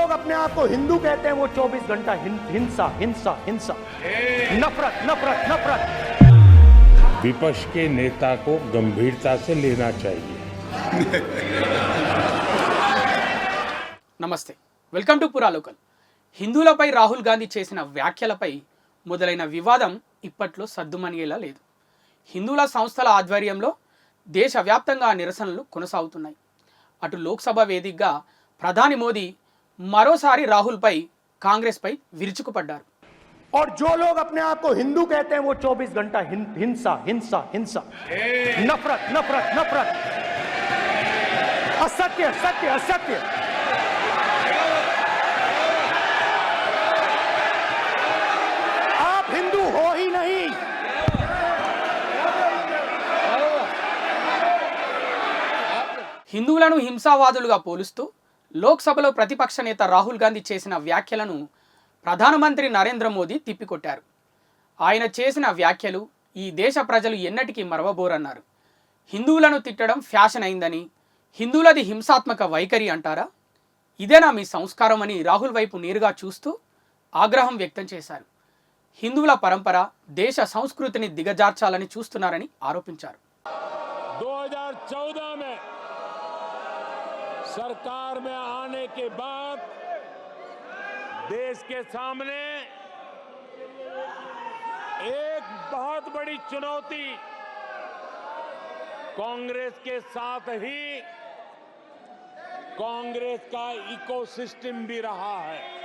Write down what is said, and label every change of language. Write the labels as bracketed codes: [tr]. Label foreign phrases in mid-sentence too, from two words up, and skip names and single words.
[hi] अपने आप को हिंदू कहते हैं वो 24 घंटा हिंसा हिंसा हिंसा, नफरत नफरत नफरत। विपक्ष के नेता को गंभीरता से लेना चाहिए। [te] నమస్తే, [en] welcome to [te] పురా లోకల్. హిందువులపై రాహుల్ గాంధీ చేసిన వ్యాఖ్యలపై మొదలైన వివాదం ఇప్పట్లో సద్దుమణిగేలా లేదు. హిందువుల సంస్థల ఆధ్వర్యంలో దేశవ్యాప్తంగా నిరసనలు కొనసాగుతున్నాయి. అటు లోక్సభ వేదికగా ప్రధాని మోదీ మరోసారి రాహుల్పై కాంగ్రెస్పై విరుచుకుపడ్డారు. [hi] और जो लोग अपने आप को हिंदू कहते हैं वो 24 घंटा हिंसा हिंसा हिंसा, नफरत नफरत नफरत, असत्य सत्य असत्य। आप हिंदू हो ही नहीं। [te] హిందువులను హింసావాదులుగా పోలుస్తూ లోక్సభలో ప్రతిపక్ష నేత రాహుల్ గాంధీ చేసిన వ్యాఖ్యలను ప్రధానమంత్రి నరేంద్ర మోదీ తిప్పికొట్టారు. ఆయన చేసిన వ్యాఖ్యలు ఈ దేశ ప్రజలు ఎన్నటికీ మరవబోరన్నారు. హిందువులను తిట్టడం ఫ్యాషన్ అయిందని, హిందువులది హింసాత్మక వైఖరి అంటారా, ఇదేనా మీ సంస్కారం అని రాహుల్ వైపు నేరుగా చూస్తూ ఆగ్రహం వ్యక్తం చేశారు. హిందువుల పరంపర, దేశ సంస్కృతిని దిగజార్చాలని చూస్తున్నారని ఆరోపించారు. [hi] 2014 में सरकार में आने के बाद देश के सामने एक बहुत बड़ी चुनौती कांग्रेस के साथ ही कांग्रेस का इकोसिस्टम भी रहा है.